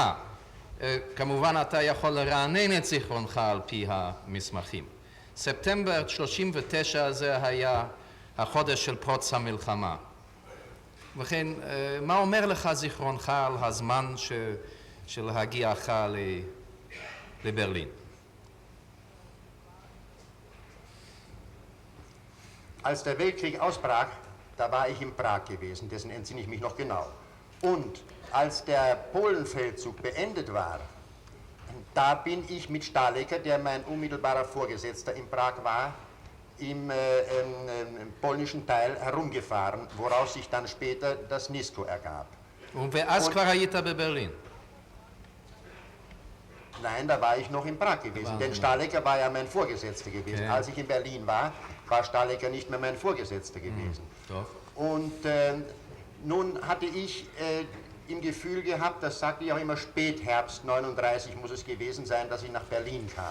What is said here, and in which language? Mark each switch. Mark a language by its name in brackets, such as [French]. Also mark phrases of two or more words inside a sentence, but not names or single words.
[Hebrew] כמובן אתה יכול לרענן את זיכרונך על פי המסמכים. ספטמבר 39 זה היה החודש של פרוץ המלחמה. וכן, מה אומר לך זיכרונך על הזמן של הגיעך לברלין? [German] Als der Weltkrieg ausbrach, da war ich in Prag gewesen, dessen entsinne ich mich noch genau. Und als der Polenfeldzug beendet war, da bin ich mit Stahlecker, der mein unmittelbarer Vorgesetzter in Prag war, im polnischen Teil herumgefahren, woraus sich dann später das Nisko ergab. [Hebrew] ואז כבר היית בברלין? [German] Nein, da war ich noch in Prag gewesen, denn Stahlecker war ja mein Vorgesetzter gewesen. Okay. Als ich in Berlin war Stahlecker nicht mehr mein Vorgesetzter gewesen. Doch. Und nun hatte ich im Gefühl gehabt, das sagte ich auch immer, Spätherbst 39 muss es gewesen sein, dass ich nach Berlin kam.